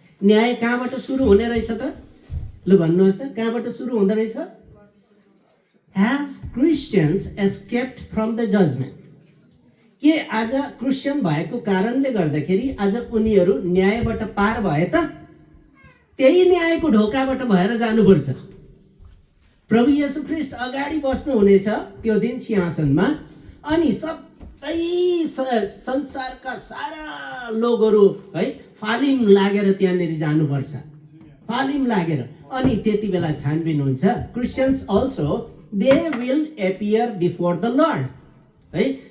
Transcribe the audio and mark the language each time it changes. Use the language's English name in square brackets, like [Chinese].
[Nepali] न्याय कहाँबाट सुरु हुने रहेछ त? ल भन्नुहोस् त, कहाँबाट सुरु हुँदो रहेछ? [English] Has Christians escaped from the judgment? [Nepali] के आज क्रिस्चियन भएको कारणले गर्दाखेरि आज उनीहरू न्यायबाट पार भए त? त्यही न्यायको ढोकाबाट भएर जानुपर्छ। प्रभु येशू ख्रीष्ट अगाडि बस्नु हुनेछ त्यो दिन सिंहासनमा। अनि सबै संसारका सारा लोगहरू है फालिम लागेर त्यहाँनिर जानुपर्छ, फालिम लागेर। अनि त्यति बेला छानबिन हुन्छ। [English] Christians also they will appear before the Lord है।